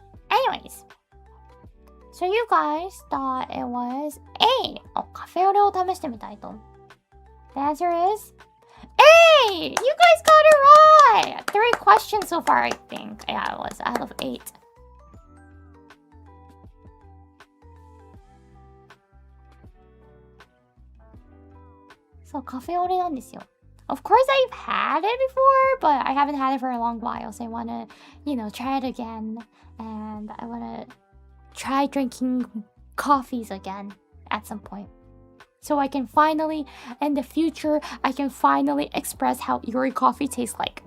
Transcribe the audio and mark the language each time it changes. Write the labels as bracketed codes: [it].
[en] Anyways, so you guys thought it was A. [ja] カフェオレを試してみたいと. [en] The answer is A! You guys got it right! 3 questions so far, I think. Yeah, it was out of 8. [ja] So, カフェオレなんですよ. [en] Of course, I've had it before, but I haven't had it for a long while. So I want to, you know, try it again. And I want to try drinking coffees again at some point. So I can finally, in the future, I can finally express how Iori coffee tastes like.